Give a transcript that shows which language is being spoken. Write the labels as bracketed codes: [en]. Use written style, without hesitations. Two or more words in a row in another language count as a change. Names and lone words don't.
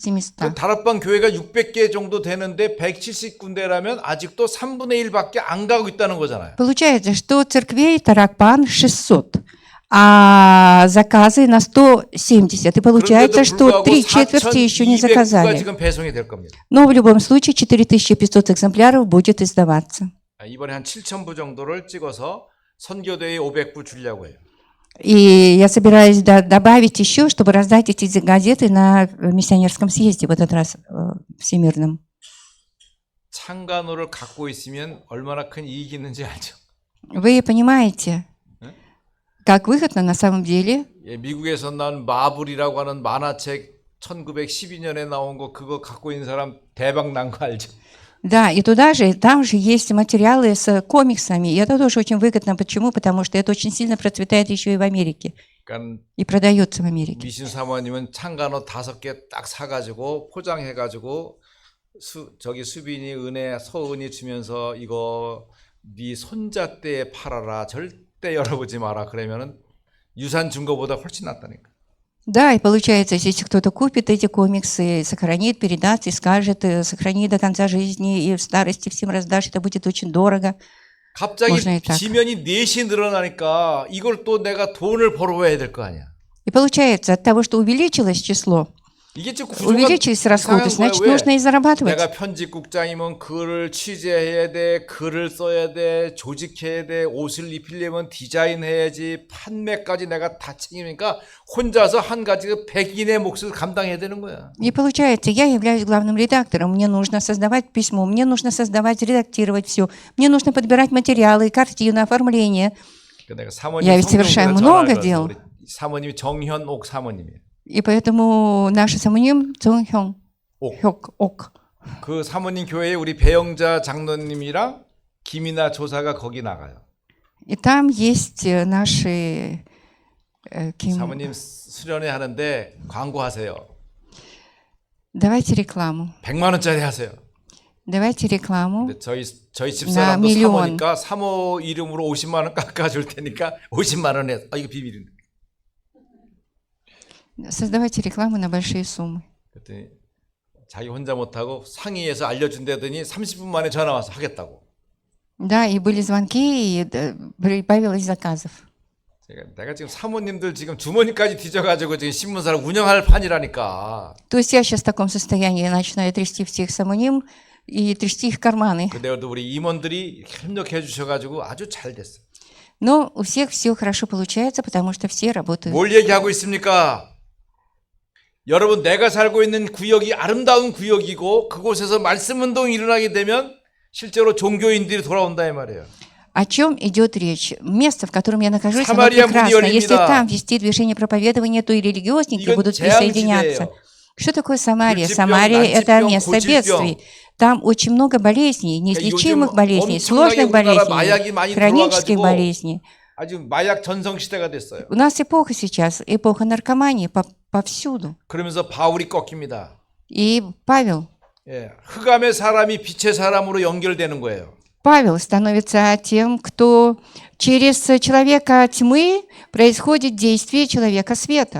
[ko] 그 [ru] местах. [ko] 다락방 교회가 600개 정도 되는데 170군데라면 아직도 3분의 1밖에 안 가고 있다는 거잖아요. [ru] Получается, что церквей Таракпан 600, а заказы на 170. И получается, что 3/4 еще не [ko] 4,200부가 [ru] заказали. [ko] 지금 배송이 될 겁니다. [ru] Но в любом случае 4500 экземпляров будет издаваться. [ko] 이번에 한 7,000부 정도를 찍어서 선교대에 500부 주려고 해요. [ru] И я собираюсь добавить еще, чтобы раздать эти газеты на миссионерском съезде в этот раз всемирном. [ko] 창간호를 갖고 있으면 얼마나 큰 이익이 있는지 알죠? [ru] Вы понимаете, как выгодно на самом деле? [ko] 예, 미국에서 난 마블이라고 하는 만화책 1912년에 나온 거 그거 갖고 있는 사람 대박 난 거 알죠? [ru] Да, и там же есть материалы с комиксами. И это тоже очень выгодно. Почему? Потому что это очень сильно процветает еще и в Америке. [ko] 그러니까 [ru] И продается в Америке. [ko] 미신 사모님은 창간호 5개 딱 사가지고 포장해가지고 저기 수빈이 은혜 서은이 주면서 이거 네 손자 때에 팔아라 절대 열어보지 마라 그러면은 유산 준 거보다 훨씬 낫다니까. [ru] Да, и получается, если кто-то купит эти комиксы, сохранит, передаст и скажет, сохрани до конца жизни и в старости всем раздашь, это будет очень дорого. [ko] 갑자기 [ru] можно и так. [ko] 지면이 넷이 늘어나니까 이걸 또 내가 돈을 벌어와야 될 거 아니야. [ru] И получается, от того, что увеличилось число, [ko] 이게 지금 구조가 [ru] увеличились расходы, [ko] 이상한 [ru] значит, [ko] 거야. [ru] нужно и зарабатывать. [ko] 내가 편집국장이면 글을 취재해야 돼, 글을 써야 돼, 조직해야 돼, 옷을 입히려면 디자인해야지, 판매까지 내가 다 책임이니까 혼자서 한 가지 100인의 몫을 감당해야 되는 거야. [ru] И получается, я являюсь главным редактором, мне нужно создавать письмо, мне нужно создавать, редактировать все, мне нужно подбирать материалы, картину, оформление. [ko] 내가 사모님 [ru] Я ведь совершаю много дел. [ko] 사모님이 정현옥 사모님이에요. [ru] И поэтому наш самоним Цунхён ок. [ko] 그 사모님 교회에 우리 배영자 장로님이랑 김이나 조사가 거기 나가요. [ru] И там есть наши [ko] 사모님 수련회 하는데 광고하세요. [ru] Давайте рекламу. [ko] 100만 원짜리 하세요. [ru] Давайте рекламу. [ko] 근데 저희 집사람도 밀리온. 사모니까 사모 이름으로 50만 원 깎아줄 테니까 50만 원에 이거 비밀인데. [ru] Создавайте рекламу на большие суммы. [ko] 그랬더니 자기 혼자 못하고 상의해서 알려준다더니 30분 만에 전화 와서 하겠다고. [ru] Да, и были звонки, и прибавилось заказов. [ko] 내가 지금 사모님들 지금 주머니까지 뒤져가지고 지금 신문사를 운영할 판이라니까. [ru] То есть я сейчас в таком состоянии, я начинаю трясти всех самоним и трясти их карманы. [ko] 그래도 우리 임원들이 협력해 주셔가지고 아주 잘 됐어. [ru] Но у всех все хорошо получается, потому что все работают. [ko] 뭘 얘기하고 있습니까? 여러분, 내가 살고 있는 구역이 아름다운 구역이고 그곳에서 말씀 운동이 일어나게 되면 실제로 종교인들이 돌아온다 이 말이에요. [ru] О чем идет речь? Место, в котором я нахожусь, оно Самария прекрасно. [ko] 문이 [ru] Если [ko] 열립니다. [ru] там вести движение проповедования, то и религиозники [ko] 이건 [ru] будут [ko] 재앙지대예요. [ru] присоединяться. Что такое Самария? [ko] 불치병, [ru] Самария – это [ko] 난치병, [ru] место [ko] 고질병. [ru] бедствий. Там очень много болезней, неизлечимых болезней, [ko] 엄청나게 [ru] сложных [ko] 우리나라 마약이 [ru] болезней, [ko] 많이 [ru] хронических [ko] 들어와가지고 [ru] болезней. [ko] 아주 마약 전성 시대가 됐어요. [ru] У нас эпоха сейчас, эпоха наркомании повсюду. [ko] 그러면서 바울이 꺾입니다. [ru] И Павел [ko] 흑암의 사람이 빛의 사람으로 연결되는 거예요. [ru] Павел становится тем, кто через человека тьмы происходит действие человека света.